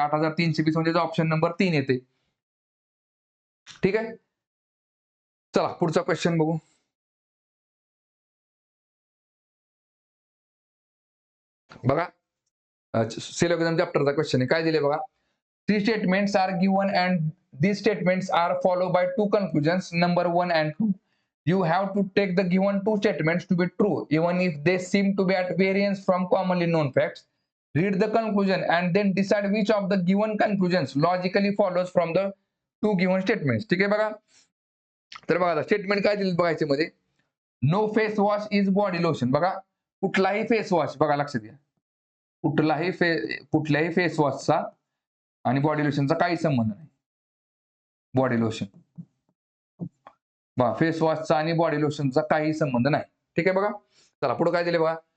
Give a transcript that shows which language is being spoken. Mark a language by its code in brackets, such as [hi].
[mr] 8,320 म्हणजे option number 3 येते. ठीक आहे. चला पुढचा क्वेश्चन बघू. बघा सिलेबस चॅप्टरचा क्वेश्चन आहे. काय दिले बघा? [en] 3 statements are given and these statements are followed by 2 conclusions, number 1 and 2. You have to take the given 2 statements to be true even if they seem to be at variance from commonly known facts. Read the conclusion and then decide which of the given conclusions logically follows from the 2 given statements. [mr] ठीक आहे बघा. तर बघा statement काय दिले बघा याच्यामध्ये? [en] No face wash is body lotion. [mr] बघा कुठलाही फेस वॉश, बघा लक्षात घ्या, कुठल्याही फेस वॉशचा आणि बॉडी लोशनचा काही संबंध नाही. बॉडी लोशन बघा फेस वॉशचा आणि बॉडी लोशनचा काही संबंध नाही. ठीक आहे बघा. चला पुढे काय दिले बघा?